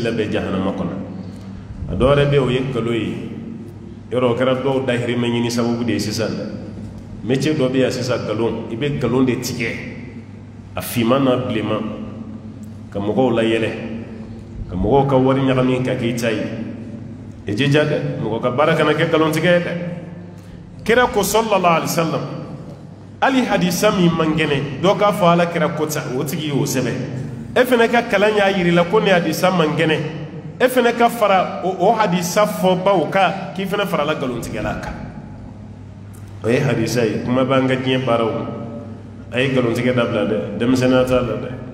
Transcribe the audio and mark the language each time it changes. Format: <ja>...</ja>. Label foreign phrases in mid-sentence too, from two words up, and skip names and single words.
<bm>labɛn jahanama kɔnɔ a dɔ wɛrɛ bɛ yen o ye nkalon ye yɔrɔ o kɛra dɔw dahirimɛ ɲini sababu de ye sisan dɛ métier dɔ bɛ yan sisan nkalon i bɛ nkalon de tigɛ a finman n'a bilenman ka mɔgɔw layɛlɛ ka mɔgɔw ka wari ɲagami ka k'i ta ye i jija dɛ mɔgɔ ka baara kana kɛ nkalon tigɛ ye dɛ kira ko</bm> <ar>صلى الله عليه وسلم</ar> <bm>hali hadisa min man kɛnɛ dɔ k'a fɔ ala kira ko ta o tigi y'o sɛbɛn e fana ka kalan y'a yir'i la ko nin hadisa man kɛnɛ e fana ka fara o hadisa fɔbaw kan k'i fana farala nkalontigɛla kan o ye hadisa ye kuma b'an ka diɲɛ baaraw a ye nkalontigɛ dabila dɛ denmisɛnninya t'a la dɛ</bm>